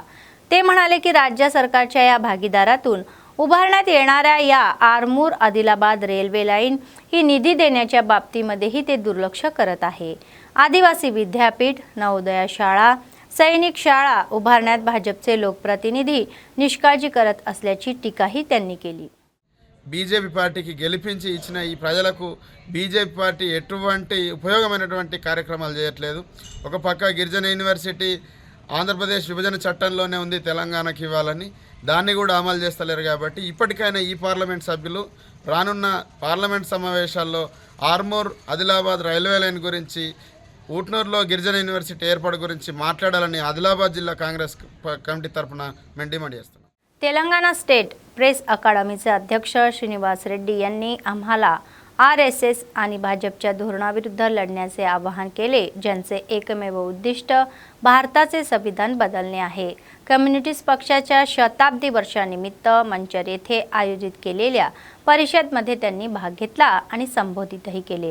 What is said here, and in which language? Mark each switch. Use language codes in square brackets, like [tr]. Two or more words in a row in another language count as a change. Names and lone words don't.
[mr] ते म्हणाले की राज्य सरकारच्या या भागीदारातून उभारण्यात येणाऱ्या या आरमूर आदिलाबाद रेल्वे लाईन ही निधी देण्याच्या बाबतीमध्येही ते दुर्लक्ष करत आहे. आदिवासी विद्यापीठ, नवोदय शाळा, सैनिक शाळा उभारण्यात भाजपचे लोकप्रतिनिधी निष्काळजी करत असल्याची टीकाही त्यांनी केली. [te] బీజేపీ పార్టీకి గెలిపించి ఇచ్చిన ఈ ప్రజలకు బీజేపీ పార్టీ ఎటువంటి ఉపయోగమైనటువంటి కార్యక్రమాలు చేయట్లేదు. ఒక పక్క గిరిజన యూనివర్సిటీ ఆంధ్రప్రదేశ్ విభజన చట్టంలోనే ఉంది తెలంగాణకి ఇవ్వాలని, దాన్ని కూడా అమలు చేస్తలేరు. కాబట్టి ఇప్పటికైనా ఈ పార్లమెంట్ సభ్యులు రానున్న పార్లమెంట్ సమావేశాల్లో ఆర్మూర్ ఆదిలాబాద్ రైల్వే లైన్ గురించి, ఊట్నూరులో గిరిజన యూనివర్సిటీ ఏర్పాటు గురించి మాట్లాడాలని ఆదిలాబాద్ జిల్లా కాంగ్రెస్ కమిటీ తరఫున మేము డిమాండ్ చేస్తున్నాం. [mr] तेलंगणा स्टेट प्रेस अकादमीचे अध्यक्ष श्रीनिवास रेड्डी यांनी आम्हाला RSS आणि भाजपच्या धोरणाविरुद्ध लढण्याचे आवाहन केले, ज्यांचे एकमेव उद्दिष्ट भारताचे संविधान बदलणे आहे. कम्युनिस्ट पक्षाच्या शताब्दी वर्षानिमित्त मंचर येथे आयोजित केलेल्या परिषदेमध्ये त्यांनी भाग घेतला आणि संबोधितही केले.